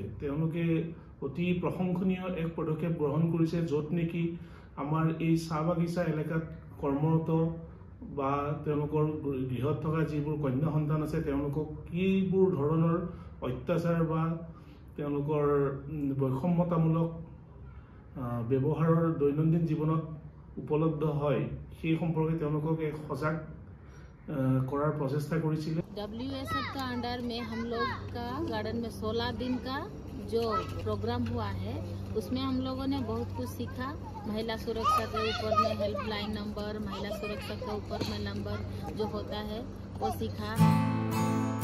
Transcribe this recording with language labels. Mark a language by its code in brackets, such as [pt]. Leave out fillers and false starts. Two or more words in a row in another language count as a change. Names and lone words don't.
[as] তেওঁলোকে অতি প্ৰশংসনীয় এক পদক্ষেপ গ্ৰহণ কৰিছে য'ত নেকি আমাৰ এই চাহ বাগিচা এলেকাত কৰ্মৰত বা তেওঁলোকৰ গৃহত থকা যিবোৰ কন্যা সন্তান আছে তেওঁলোকক কিবোৰ ধৰণৰ অত্যাচাৰ বা তেওঁলোকৰ বৈষম্যতামূলক ব্যৱহাৰৰ দৈনন্দিন জীৱনত উপলব্ধ হয় সেই সম্পৰ্কে তেওঁলোকক এক সজাগ কৰাৰ প্ৰচেষ্টা কৰিছিলে [hi] WSF का अंडर में हम लोग का गार्डन में 16 दिन का जो प्रोग्राम हुआ है उसमें हम लोगों ने बहुत कुछ सीखा महिला सुरक्षा के ऊपर में हेल्पलाइन नंबर महिला सुरक्षा के ऊपर में नंबर जो होता है वो सीखा